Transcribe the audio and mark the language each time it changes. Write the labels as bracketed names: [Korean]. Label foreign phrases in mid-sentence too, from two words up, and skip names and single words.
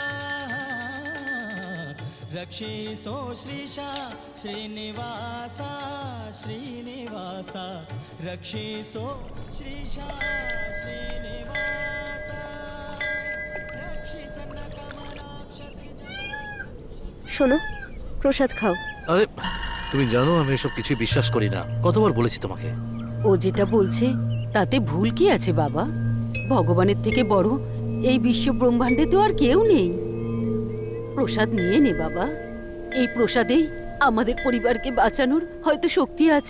[Kannada] ರಕ್ಷಿಸೋ ಶ್ರೀಶ ಶ್ರೀನಿವಾಸ ಶ್ರೀನಿವಾಸ ರಕ್ಷಿಸೋ ಶ್ರೀಶ ಶ್ರೀನಿವಾಸ ರಕ್ಷಿಸನ್ನಕಮಲಾಕ್ಷತ್ರಿಜ [Bangla] শোনো, প্রসাদ খাও। আরে তুমি জানো আমি এসব কিছুই বিশ্বাস করি না, কতবার বলেছি তোমাকে। ও যেটা বলছে তাতে ভুল কি আছে বাবা? ভগবানের থেকে বড় এই বিশ্ব ব্রহ্মাণ্ডে তো আর কেউ নেই। প্রসাদ নিয়ে নে বাবা, এই প্রসাদেই আমাদের পরিবারকে বাঁচানোর হয়তো শক্তি আছে।